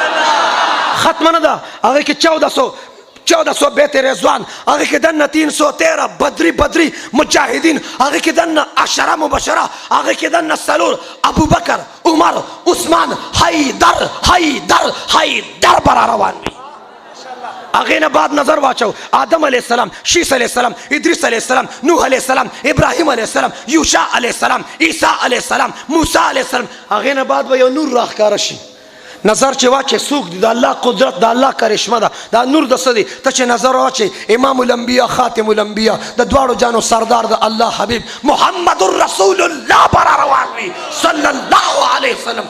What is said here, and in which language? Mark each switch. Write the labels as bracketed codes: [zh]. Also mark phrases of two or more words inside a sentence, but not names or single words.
[ps] ختمه نه ده هغې کې 1400 1400 بیت رضوان هغه کې دنه 313 بدری مجاهدین هغه کې دنه 10 مبشره هغه کې دنه سلور ابوبکر عمر عثمان حیدر برا روان وي. هغه نه بعد نظر واچو آدم [ar] علیہ السلام، [ps] شیس [ar] علیہ السلام، [ps] ادریس [ar] علیہ السلام، [ps] نوح [ar] علیہ السلام، [ps] ابراهیم [ar] علیہ السلام، [ps] یوشع [ar] علیہ السلام، [ps] عیسی [ar] علیہ السلام، موسی علیہ السلام. [ps] هغه نه بعد به یو نور راښکاره شي. نظر چې واچې څوک دی؟ د الله قدرت، د الله کرشمه ده. دا نور د څه دی؟ ته چې نظر واچې [ar] امام الانبیا خاتم الانبیا [ps] د دواړو جانو سردار د الله حبیب محمد [ar] رسول الله [ps] برا روان وي [ar] صلی الله علیه وسلم.